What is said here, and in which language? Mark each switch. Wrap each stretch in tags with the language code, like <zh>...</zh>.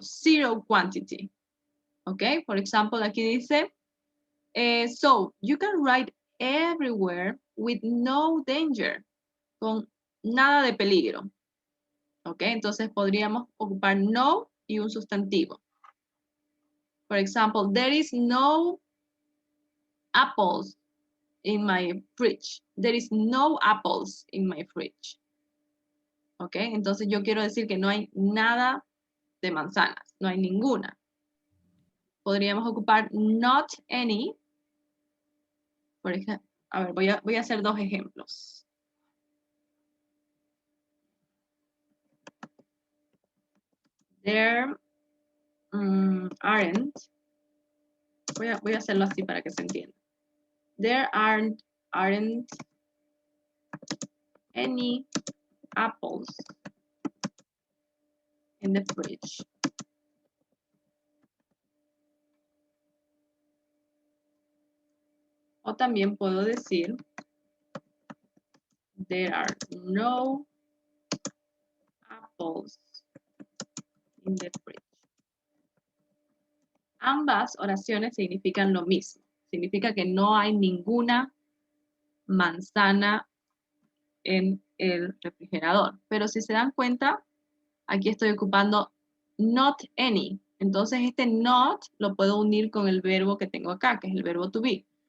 <en>Zero quantity.</en> <es>¿Ok? Por ejemplo, aquí dice,</es> <en>so you can ride everywhere with no danger.</en> <es>Con nada de peligro. ¿Ok? Entonces podríamos ocupar no y un sustantivo.</es> <en>For example, there is no apples in my fridge. There is no apples in my fridge. ¿Ok?</en> <es>Entonces yo quiero decir que no hay nada de manzanas. No hay ninguna. Podríamos ocupar not any. Por ejemplo, a ver, voy a hacer dos ejemplos.</es> <en>There aren't.</en> <es>Voy a hacerlo así para que se entienda.</es> <en>There aren't any apples in the fridge.</en> <es>O también puedo decir</es> <en>There are no apples in the fridge.</en> <es>Ambas oraciones significan lo mismo. Significa que no hay ninguna manzana en el refrigerador. Pero si se dan cuenta, aquí estoy ocupando not any. Entonces este not lo puedo unir con el verbo que tengo acá, que es el verbo to be.</es>